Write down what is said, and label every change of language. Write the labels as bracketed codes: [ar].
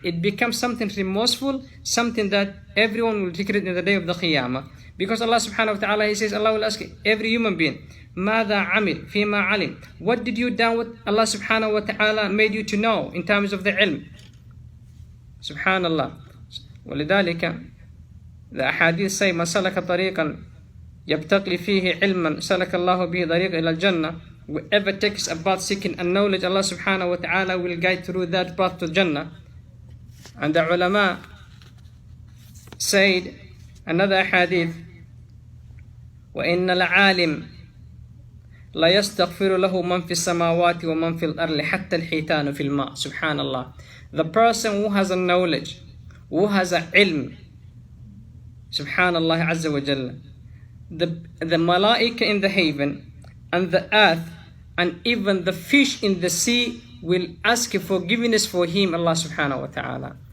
[en] It becomes something remorseful, something that everyone will regret in the day of the Qiyamah. Because Allah subhanahu wa ta'ala, He says, Allah will ask every human being, [ar] ماذا عمل فيما علم. [en] What did you do what Allah subhanahu wa ta'ala made you to know in terms of the ilm? Subhanallah. [ar] ولذلك [en] the ahadith say, [ar] من سلك طريقا يبتغي فيه علما سلك الله به طريق إلى الجنة. [en] Whoever takes a path seeking a knowledge, Allah subhanahu wa ta'ala will guide through that path to Jannah. And the ulama said, another hadith, [ar] وَإِنَّ الْعَالِمِ لَا يَسْتَغْفِرُ لَهُ مَنْ فِي السَّمَاوَاتِ وَمَنْ فِي الْأَرْضِ حَتَّى الْحِيتَانُ فِي الْمَاءِ. [en] Subhanallah. The person who has a knowledge, who has a ilm, Subhanallah Azza wa Jalla, the malaika in the heaven and the earth and even the fish in the sea will ask forgiveness for him, Allah subhanahu wa ta'ala.